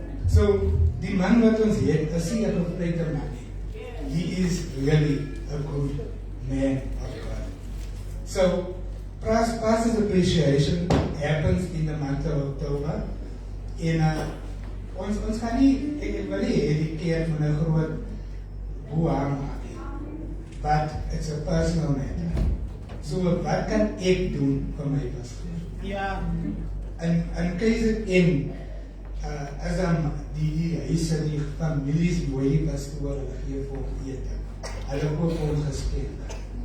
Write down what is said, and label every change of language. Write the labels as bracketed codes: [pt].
[af] So, die man wat ons het, is nie 'n gevleide man nie. [en] He is really a good man of God. So, pastor's appreciation happens in the month of October. [af] En ons gaan nie, ek wil nie die keer van 'n groot boeha maak nie. [en] But it's a personal matter. [af] So, wat kan ek doen vir my pastoor? Ja. En keizer in, as die huise, die families mooi die pastoor, hulle gee vir hom ete. Hulle koop vir hom geskenke.